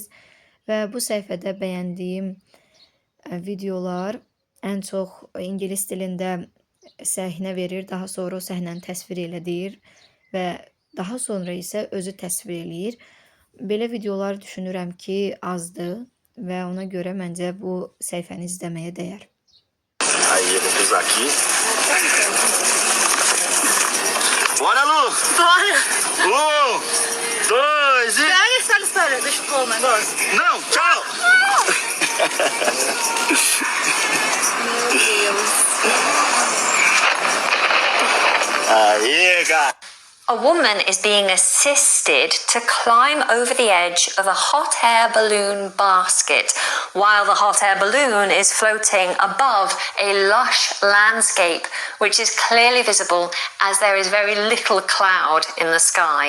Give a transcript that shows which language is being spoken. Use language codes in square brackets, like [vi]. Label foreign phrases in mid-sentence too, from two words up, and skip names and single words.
[az] Və bu səhifədə bəyəndiyim videolar ən çox ingilis dilində səhnə verir, daha sonra o səhnəni təsvir elədir və daha sonra isə özü təsvir eləyir. Belə videolar düşünürəm ki, azdır və ona görə məncə bu səhifəni izləməyə dəyər. [pt] Aí, vamos aqui. Bora, Lu! Bora! 2, 2 e... Pega essa história, deixa eu pôr o negócio. Não, tchau! Meu Deus. Aí, cara! [en] A woman is being assisted to climb over the edge of a hot air balloon basket while the hot air balloon is floating above a lush landscape, which is clearly visible as there is very little cloud in the sky.